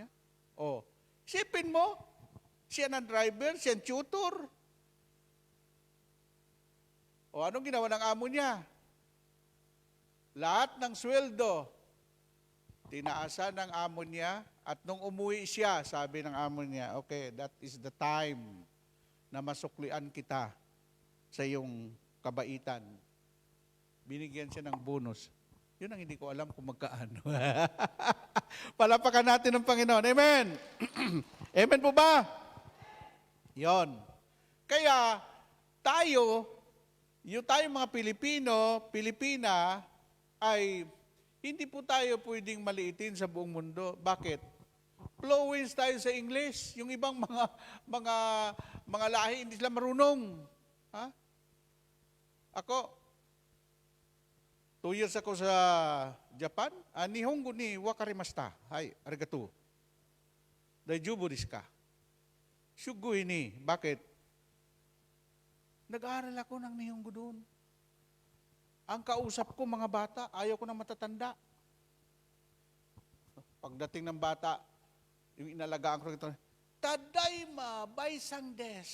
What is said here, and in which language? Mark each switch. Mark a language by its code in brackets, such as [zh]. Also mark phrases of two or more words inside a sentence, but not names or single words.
[tl] Isipin mo, siya ng driver, siya ng tutor. Anong ginawa ng amo niya? Lahat ng sweldo, tinaasan ng amo niya, at nung umuwi siya, sabi ng amo niya, [en] okay, that is the time [tl] na masuklian kita sa iyong kabaitan. Binigyan siya ng bonus. Yun ang hindi ko alam kung magkaano. Palapakan natin ng Panginoon. Amen! Amen po ba? Yon. Kaya, tayong mga Pilipino, Pilipina, ay hindi po tayo pwedeng maliitin sa buong mundo. Bakit? Fluent tayo sa English. Yung ibang mga lahi, hindi sila marunong. Ha? Ako, 2 years ako sa Japan. [ja] 日本語にわかりました。はい、ありがとう。大丈夫ですか? すごいに. Bakit? [tl] Nag-aaral ako ng Nihongo doon. Ang kausap ko, mga bata, ayaw ko na matatanda. Pagdating ng bata, yung inalagaan ko ito, [ja] ただいま、ばいさんです.